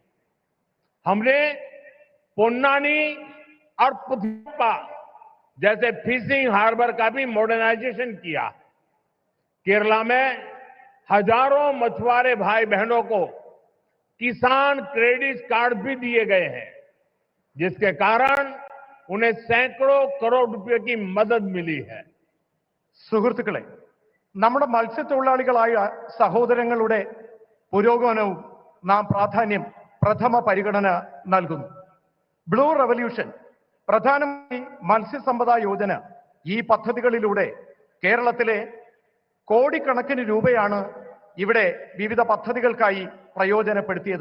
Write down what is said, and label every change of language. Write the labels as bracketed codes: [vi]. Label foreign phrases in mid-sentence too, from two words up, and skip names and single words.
[hi] हमने पोन्नानी और पुथप्पा जैसे [en] fishing harbour [hi] का भी मॉडर्नाइजेशन किया। केरला में हजारों मछुआरे भाई बहनों को किसान क्रेडिट कार्ड भी दिए गए हैं, जिसके कारण उन्हें सैकड़ों करोड़ रुपए की मदद मिली है. [ml] സുഹൃത്തുക്കളെ, നമ്മുടെ മത്സ്യത്തൊഴിലാളികളായ സഹോദരങ്ങളുടെ പുരോഗമനവും നാം പ്രഥമ പരിഗണന നൽകുന്നു. ബ്ലൂ റവല്യൂഷൻ, പ്രധാനമന്ത്രി മത്സ്യസമ്പദാ യോജന, ഈ പദ്ധതികളിലൂടെ കേരളത്തിലെ കോടിക്കണക്കിന് രൂപയാണ് ഇവിടെ വിവിധ പദ്ധതികൾക്കായി പ്രയോജനപ്പെടുത്തിയത്.